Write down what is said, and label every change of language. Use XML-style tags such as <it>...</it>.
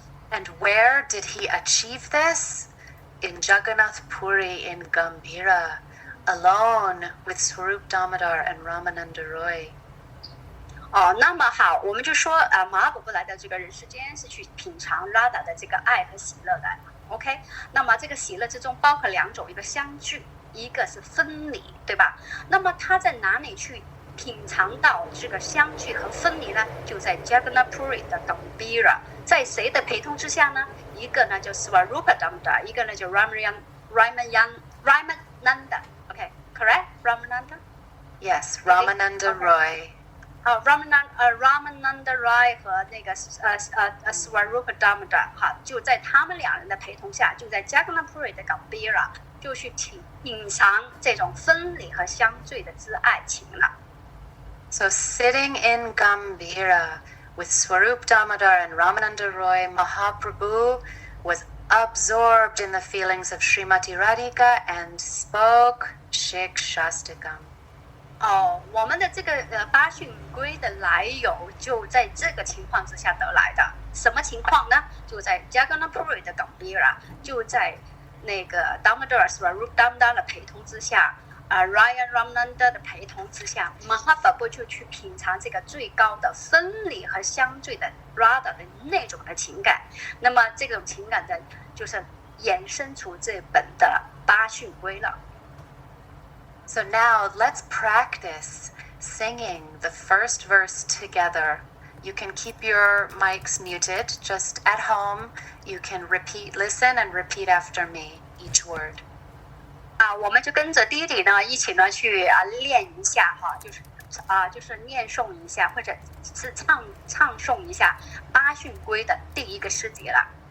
<en>And where did he achieve this? In Jagannath Puri in Gambhira, alone with Swarup Damodar and Ramananda Roy.</en> <zh>那么好，我们就说马哈婆婆来到这个人世间是去品尝 Radha 的这个爱和喜乐的。 OK， 那么这个喜乐之中包括两种，一个相聚，一个是分离，对吧？那么他在哪里去品尝到这个相聚和分离呢？就在 Jagannath Puri 的 Gambhira， 在谁的陪同之下呢？一个呢就 Swarupa Damodar， 一个呢就 Ramananda。</zh> <en>OK， correct Ramananda？ Yes, Ramananda Roy.</en> <zh>Ramananda Roy 和那个Swarupa Damodar 哈，就在他们两人的陪同下，就在 Jagannath Puri 的 Gambhira 就去品尝这种分离和相聚的之爱情了。</zh> <en>So sitting in Gambhira with Swarup Damodar and Ramananda Roy, Mahaprabhu was absorbed in the feelings of Srimati Radhika and spoke Siksastakam.</en> <zh>我们的这个八训规的来由就在这个情况之下得来的。什么情况呢？就在 Jagannath Puri 的 Gambhira， 就在那个 Damodar Swarup Damodar 的陪同之下，Raya Ramananda 的陪同之下， Mahaprabhu 就去品尝这个最高的分离和相聚的 Radha 的那种的情感。那么这种情感的，就是衍生出这本的八训规了。</zh> <en>So now let's practice singing the first verse together. You can keep your mics muted. Just at home, you can listen and repeat after me, each word.</en> <zh>我们就跟着弟弟呢一起呢去练一下哈，就是念诵一下，或者是唱诵一下八训规的第一个诗节了。</zh>